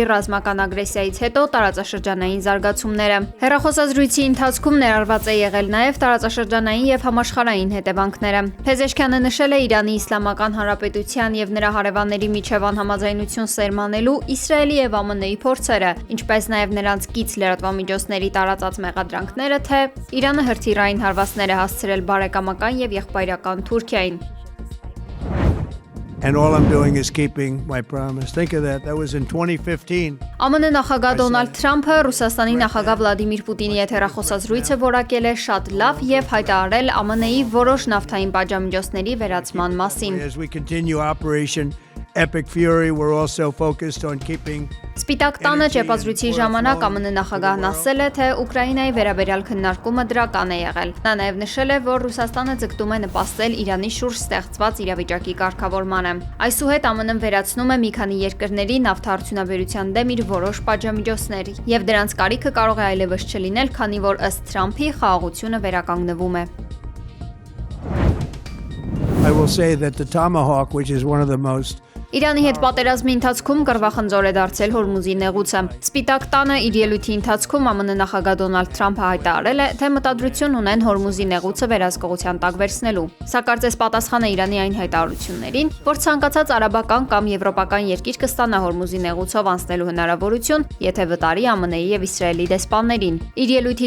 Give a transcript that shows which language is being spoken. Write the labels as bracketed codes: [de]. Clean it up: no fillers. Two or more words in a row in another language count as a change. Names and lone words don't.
[hy] ռազմական ագրեսիայից հետո տարածաշրջանային զարգացումները։ Հեռախոսազրույցի ընթացքում ներառված է եղել նաեւ տարածաշրջանային եւ համաշխարհային հետևանքները։ Փեզեշքյանը նշել է Իրանի Իսլամական Հանրապետության եւ նրա հարևանների միջև անհամաձայնություն սերմանելու Իսրայելի եւ ԱՄՆ-ի փորձերը, ինչպես նաեւ նրանց կից լրատվամիջոցների տարածած մեղադրանքները, թե Իրանը հրթիռային հարվածներ է հասցրել բարեկամական եւ եղբայրական Թուրքիային։ [en] And all I'm doing is keeping my promise. Think of that. That was in 2015. [hy] ԱՄՆ նախագահ Դոնալդ Թրամփը Ռուսաստանի նախագահ Վլադիմիր Պուտինի հետ հեռախոսազրույցը որակել է շատ լավ եւ հայտարարել ԱՄՆ-ի որոշ նավթային պատժամիջոցների վերացման մասին։ [en] As we continue Operation Epic Fury, we're also focused on keeping [hy] Սպիտակ տանը ճեպազրույցի ժամանակ ԱՄՆ նախագահն ասել է, թե Ուկրաինայի վերաբերյալ քննարկումը դրական է եղել։ Նա նաև նշել է, որ Ռուսաստանը ձգտում է նպաստել Իրանի շուրջ ստեղծված իրավիճակի կարգավորմանը։ Այսուհետ ԱՄՆ-ն վերացնում է մի քանի երկրների նավթարդյունաբերության դեմ իր որոշ պատժամիջոցներ, եւ դրանց կարիքը կարող է այլևս չլինել, քանի որ ըստ Թրամփի խաղաղությունը վերականգնվում է։ [en] I will say that the Tomahawk, which is one of the most [hy] Իրանի հետ պատերազմի ընթացքում կռվախնձոր է դարձել Հորմուզի նեղուցը։ Սպիտակ տանը իր ելույթի ընթացքում ԱՄՆ նախագահ Դոնալդ Թրամփը հայտարարել է, թե մտադրություն ունեն Հորմուզի նեղուցը վերահսկողության տակ վերցնելու։ Սա կարծես պատասխան է Իրանի այն հայտարարություններին, որ ցանկացած արաբական կամ եվրոպական երկիր կստանա Հորմուզի նեղուցով անցնելու հնարավորություն, եթե վտարի ԱՄՆ-ի եւ Իսրայելի դեսպաններին։ Իր ելույթից